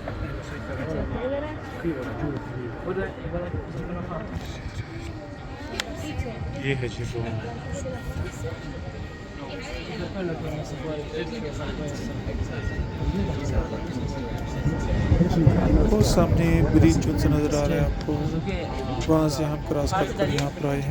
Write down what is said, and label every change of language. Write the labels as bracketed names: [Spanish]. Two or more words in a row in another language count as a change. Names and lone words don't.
[Urdu] یہ ہے جی وہ [Italian] quello che non si può fare questo. [Urdu] بہت سامنے برج جو سے نظر آ رہا ہے آپ کو، وہاں سے ہم کراس کر کر یہاں پر آئے ہیں.